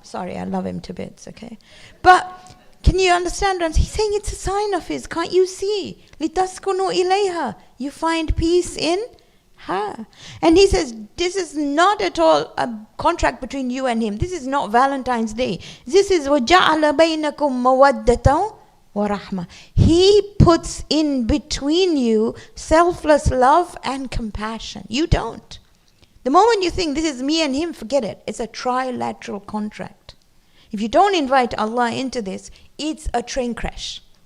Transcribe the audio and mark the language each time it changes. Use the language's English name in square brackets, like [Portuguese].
[English] Sorry, I love him to bits, okay? But can you understand what he's saying? It's a sign of his. Can't you see? لِتَسْكُنُوا إِلَيْهَا, you find peace in her. And he says, this is not at all a contract between you and him. This is not Valentine's Day. [Arabic] This is وَجَعَلَ بَيْنَكُمْ مَوَدَّةً وَرَحْمَةً. [English] He puts in between you selfless love and compassion. You don't. The moment you think this is me and him, forget it. It's a trilateral contract. If you don't invite Allah into this, it's a train crash.